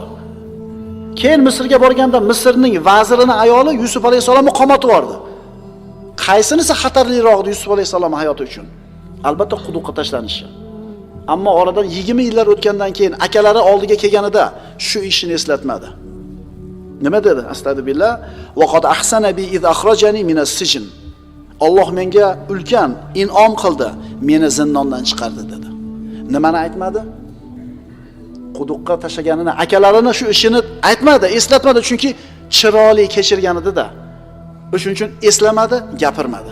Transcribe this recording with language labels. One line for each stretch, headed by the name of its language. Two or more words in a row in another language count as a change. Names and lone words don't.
Uzbek: Keyin Misrga borganda Misrning vazirining ayoli Yusuf alayhisalomni qamatib yubordi. Qaysinisi xatarliroq Yusuf alayhisalom hayoti uchun? Albatta quduqqa tashlanishi. Ammo oradan 20 yillar o'tgandan keyin akalari oldiga kelganida shu ishini eslatmadi. Nima dedi?
Arabic: Astagfirullah. Va qad ahsana bi iz akhrajani min as-sijn.
Uzbek: Alloh menga ulkan in'om qildi, meni zindondan chiqardi dedi. Nimani aytmadi? Quduqqa tashlaganini, akalarini shu ishini aytmadi, eslatmadi, chunki chiroyli kechirgan edi-da. Shuning uchun eslamadi, gapirmadi.